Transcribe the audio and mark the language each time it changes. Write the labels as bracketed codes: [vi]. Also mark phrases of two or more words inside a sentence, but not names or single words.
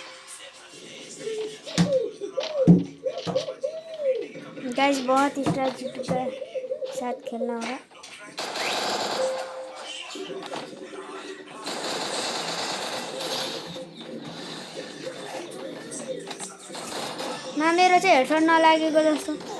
[en] गाइस बहुत स्ट्रेटजी [hi] के साथ खेलना होगा [ne] ना मेरो चाहिँ हेडफोन नलागेको जस्तो